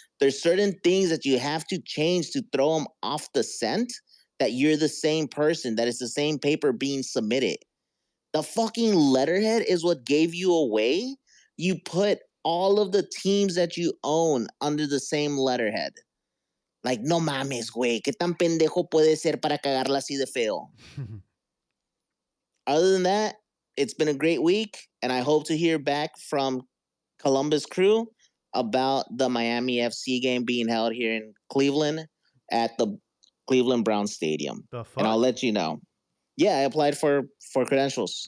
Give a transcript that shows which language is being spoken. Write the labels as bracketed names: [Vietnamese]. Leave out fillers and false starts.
[English] There's certain things that you have to change to throw them off the scent that you're the same person, that it's the same paper being submitted. The fucking letterhead is what gave you away. You put all of the teams that you own under the same letterhead. Like, [Spanish] no mames, güey. ¿Qué tan pendejo puede ser para cagarla así de feo? [English] Other than that, it's been a great week, and I hope to hear back from Columbus Crew about the Miami FC game being held here in Cleveland at the Cleveland Browns Stadium. The And I'll fuck? let you know. Yeah, I applied for credentials.